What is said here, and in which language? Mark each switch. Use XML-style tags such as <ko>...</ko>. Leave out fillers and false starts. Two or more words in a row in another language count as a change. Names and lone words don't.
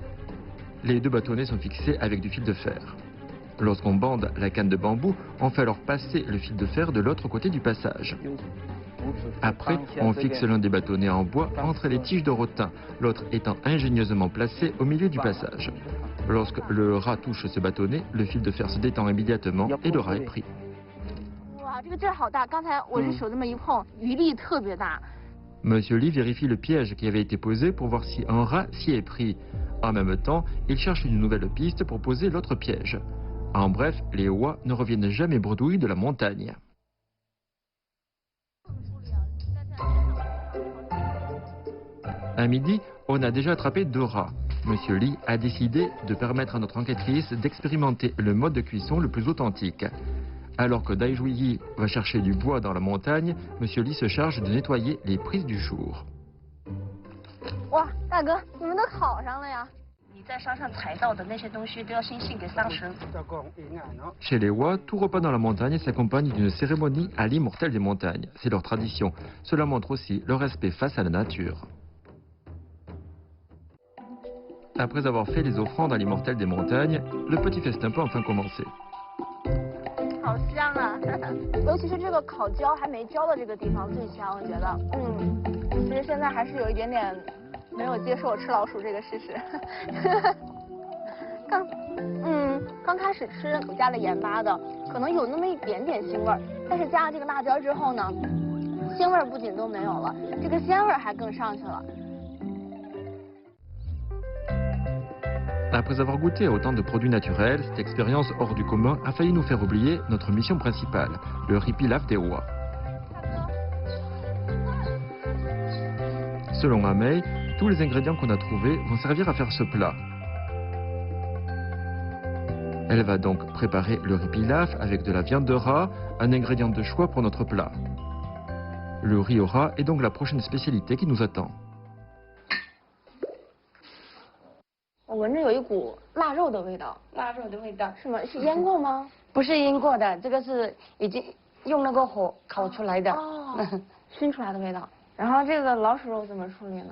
<fr>Les 2 bâtonnets sont fixés avec du fil de fer. Lorsqu'on bande la canne de bambou, on fait alors passer le fil de fer de l'autre côté du passage. Après, on fixe l'un des bâtonnets en bois entre les tiges de rotin, l'autre étant ingénieusement placé au milieu du passage. Lorsque le rat touche ce bâtonnet, le fil de fer se détend immédiatement et le rat est pris.</fr> <zh>Wow, 这个劲儿好大！刚才我这手这么一碰，余力特别大。</zh> <fr>Monsieur Li vérifie le piège qui avait été posé pour voir si un rat s'y est pris. En même temps, il cherche une nouvelle piste pour poser l'autre piège. En bref, les Wa ne reviennent jamais bredouilles de la montagne. À midi, on a déjà attrapé 2 rats. Monsieur Li a décidé de permettre à notre enquêtrice d'expérimenter le mode de cuisson le plus authentique. Alors que Dai Zhuyi va chercher du bois dans la montagne, Monsieur Li se charge de nettoyer les prises du jour.</fr> <zh>哇，大哥，你们都烤上了呀？你在山上采到的那些东西都要先献给上神。</zh> <fr>Chez les Wa, tout repas dans la montagne s'accompagne d'une cérémonie à l'immortel des montagnes. C'est leur tradition. Cela montre aussi leur respect face à la nature. Après avoir fait les offrandes à l'immortel des montagnes, le petit festin peut enfin commencer.</fr> <zh>好香啊！尤其是这个烤焦还没焦的这个地方最香，我觉得。其实现在还是有一点点没有接受吃老鼠这个事实。刚开始吃我加了盐巴的，可能有那么一点点腥味儿，但是加了这个辣椒之后呢，腥味儿不仅都没有了，这个鲜味儿还更上去了。</zh> <fr>Après avoir goûté à autant de produits naturels, cette expérience hors du commun a failli nous faire oublier notre mission principale, le riz pilaf des rois. Selon Amei, tous les ingrédients qu'on a trouvés vont servir à faire ce plat. Elle va donc préparer le riz pilaf avec de la viande de rat, un ingrédient de choix pour notre plat. Le riz au rat est donc la prochaine spécialité qui nous attend.</fr> <zh>我闻着有一股腊肉的味道，腊肉的味道是吗？是腌过吗？不是腌过的，这个是已经用那个火烤出来的。哦，熏出来的味道。然后这个老鼠肉怎么处理呢？</zh>